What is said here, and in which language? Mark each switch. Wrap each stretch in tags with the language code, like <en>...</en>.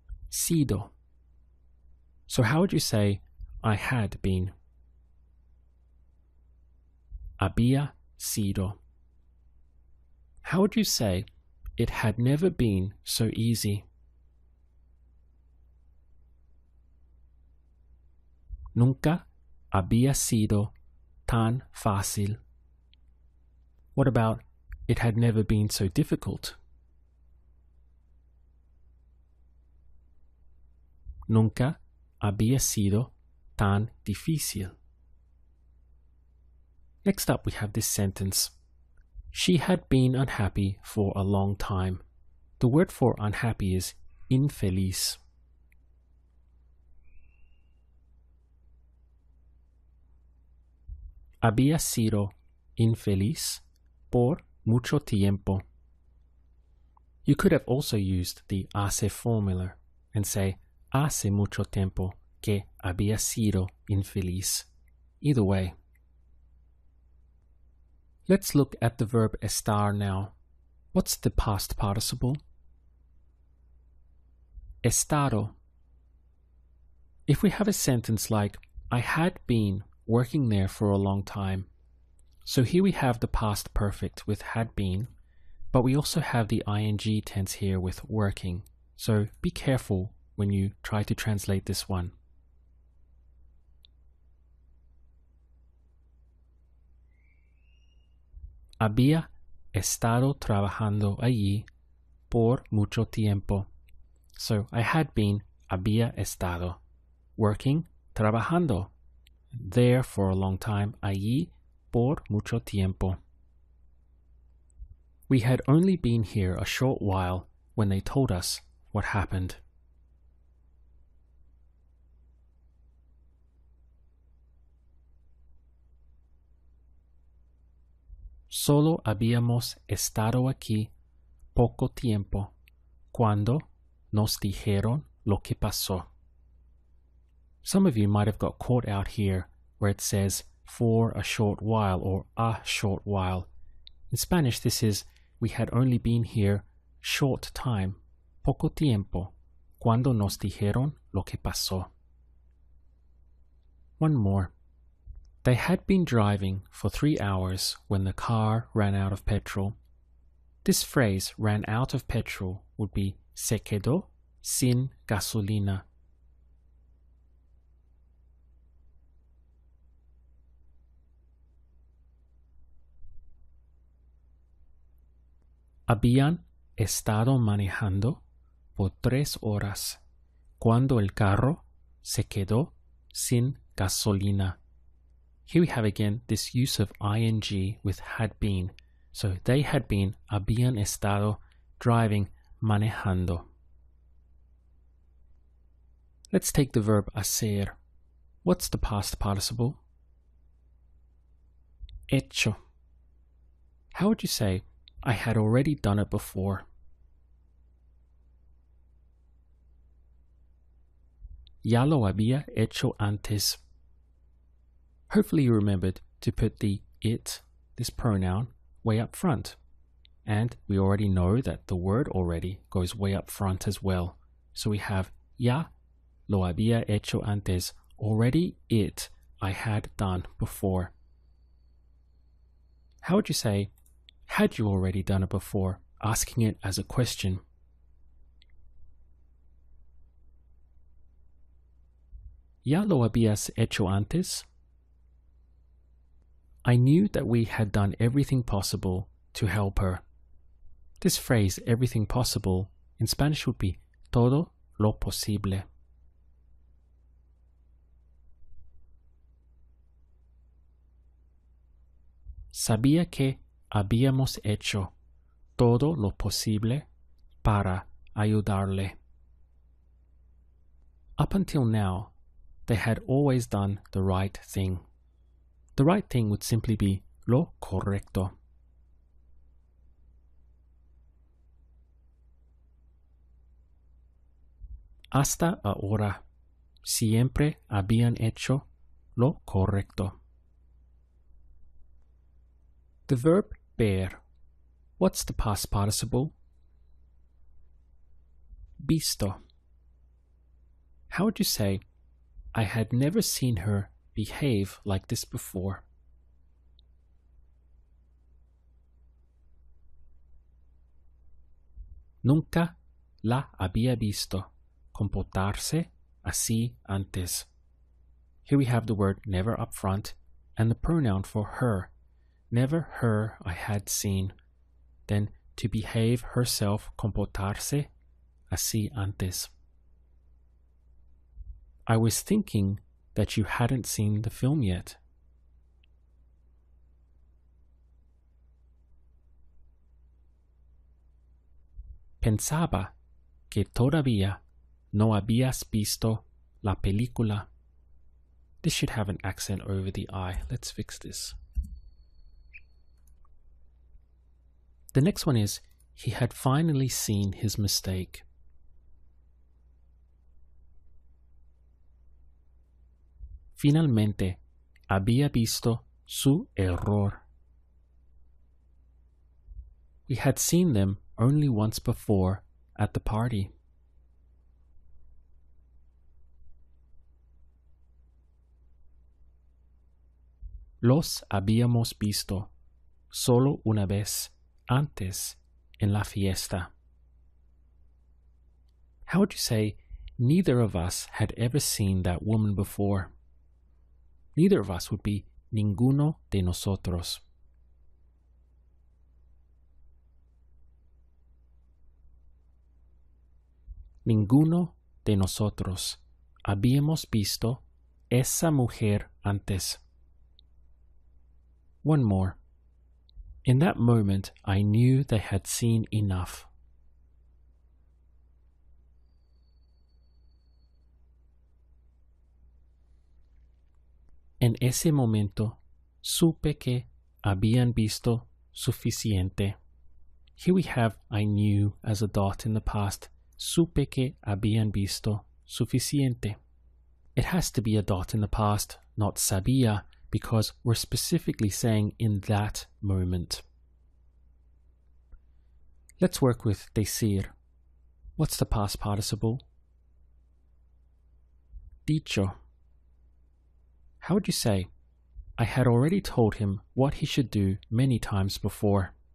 <en>Sido. So how would you say, I had been?</en> <es>Había sido.</es> <en>How would you say, it had never been so easy?</en> <es>Nunca había sido tan fácil.</es> <en>What about, it had never been so difficult?</en> <es>Nunca había sido tan difícil.</es> <en>Next up we have this sentence. She had been unhappy for a long time. The word for unhappy is infeliz.</en> <es>Había sido infeliz por mucho tiempo.</es> <en>You could have also used the hace formula and say</en> <es>hace mucho tiempo que había sido infeliz.</es> <en>Either way. Let's look at the verb estar now. What's the past participle? Estado. If we have a sentence like, I had been working there for a long time. So here we have the past perfect with had been, but we also have the ing tense here with working. So be careful when you try to translate this one.</en> <es>Había estado trabajando allí por mucho tiempo.</es> <en>So I had been,</en> <es>había estado,</es> <en>working, trabajando, there for a long time,</en> <es>allí por mucho tiempo.</es> <en>We had only been here a short while when they told us what happened.</en> <es>Solo habíamos estado aquí poco tiempo cuando nos dijeron lo que pasó.</es> <en>Some of you might have got caught out here where it says for a short while or a short while. In Spanish this is we had only been here short time,</en> <es>poco tiempo, cuando nos dijeron lo que pasó.</es> <en>One more. They had been driving for 3 hours when the car ran out of petrol. This phrase, ran out of petrol, would be</en> <es>se quedó sin gasolina. Habían estado manejando por 3 horas cuando el carro se quedó sin gasolina.</es> <en>Here we have again this use of ing with had been. So they had been,</en> <es>habían estado,</es> <en>driving, manejando. Let's take the verb hacer. What's the past participle? Hecho. How would you say, I had already done it before?</en> <es>Ya lo había hecho antes.</es> <en>Hopefully you remembered to put the it, this pronoun, way up front. And we already know that the word already goes way up front as well. So we have</en> <es>ya lo había hecho antes.</es> <en>Already it, I had done before. How would you say, had you already done it before? Asking it as a question.</en> <es>¿Ya lo habías hecho antes?</es> <en>I knew that we had done everything possible to help her. This phrase, everything possible, in Spanish would be</en> <es>todo lo posible. Sabía que habíamos hecho todo lo posible para ayudarle.</es> <en>Up until now, they had always done the right thing. The right thing would simply be</en> <es>lo correcto. Hasta ahora, siempre habían hecho lo correcto.</es> <en>The verb ver. What's the past participle? Visto. How would you say, I had never seen her behave like this before?</en> <es>Nunca la había visto comportarse así antes.</es> <en>Here we have the word never up front and the pronoun for her. Never her I had seen. Then to behave herself,</en> <es>comportarse así antes.</es> <en>I was thinking that you hadn't seen the film yet.</en> <es>Pensaba que todavía no habías visto la película.</es> <en>This should have an accent over the I. Let's fix this. The next one is, he had finally seen his mistake.</en> <es>Finalmente había visto su error.</es> <en>We had seen them only once before at the party.</en> <es>Los habíamos visto solo una vez antes en la fiesta.</es> <en>How would you say, neither of us had ever seen that woman before? Neither of us would be</en> <es>ninguno de nosotros. Ninguno de nosotros habíamos visto esa mujer antes.</es> <en>One more. In that moment, I knew they had seen enough.</en> <es>En ese momento, supe que habían visto suficiente.</es> <en>Here we have I knew as a dot in the past.</en> <es>Supe que habían visto suficiente.</es> <en>It has to be a dot in the past, not sabía, because we're specifically saying in that moment. Let's work with decir. What's the past participle? Dicho. How would you say, I had already told him what he should do many times before?</en>